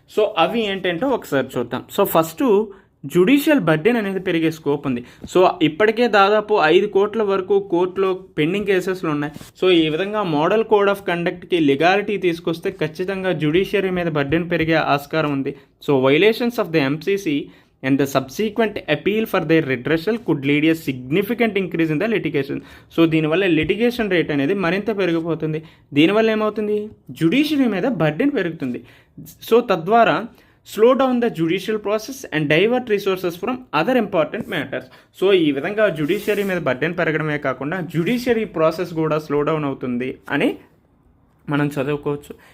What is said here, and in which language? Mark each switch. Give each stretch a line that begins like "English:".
Telugu: So అవి ఏంటంటే ఒకసారి చూద్దాం. సో ఫస్ట్, జ్యుడిషియల్ బర్డెన్ అనేది పెరిగే స్కోప్ ఉంది. సో ఇప్పటికే దాదాపు 5 కోట్ల వరకు కోర్టులో పెండింగ్ కేసెస్లు ఉన్నాయి. సో ఈ విధంగా మోడల్ కోడ్ ఆఫ్ కండక్ట్కి లీగాలిటీ తీసుకొస్తే ఖచ్చితంగా జ్యుడిషియరీ మీద బర్డెన్ పెరిగే ఆస్కారం ఉంది.
English: So violations of the MCC and the subsequent appeal for their redressal could lead a significant increase in the litigation.
Telugu: So దీనివల్ల లిటిగేషన్ రేట్ అనేది మరింత పెరిగిపోతుంది. దీనివల్ల ఏమవుతుంది, జ్యుడిషియరీ మీద బర్డెన్ పెరుగుతుంది.
English: So తద్వారా slow down the judicial process and divert resources from other important matters.
Telugu: So ఈ విధంగా జ్యుడిషియరీ మీద బర్డెన్ పెరగడమే కాకుండా జ్యుడిషియరీ ప్రాసెస్ కూడా స్లో డౌన్ అవుతుంది అని మనం చదువుకోవచ్చు.